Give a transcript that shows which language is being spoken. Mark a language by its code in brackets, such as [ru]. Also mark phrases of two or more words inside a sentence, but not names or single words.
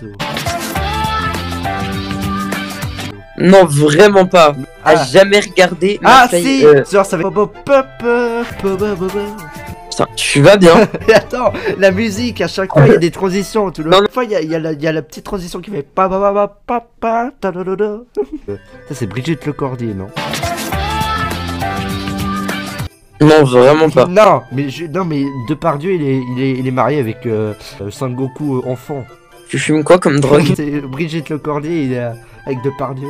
[fr] Non, vraiment pas. Ah. Jamais regardé. Ah McFly, si genre ça va... Putain, tu vas bien. Et attends, la musique, à chaque fois il y a des transitions. Tout le Non, non. fois il y a la petite transition qui fait pa pa pa pa pa ta da da da. Ça c'est Brigitte Lecordier, non? Non, vraiment pas. Non, mais Depardieu il est marié avec Sangoku enfant. Tu fumes quoi comme drogue? C'est Brigitte Lecordier, il est avec Depardieu.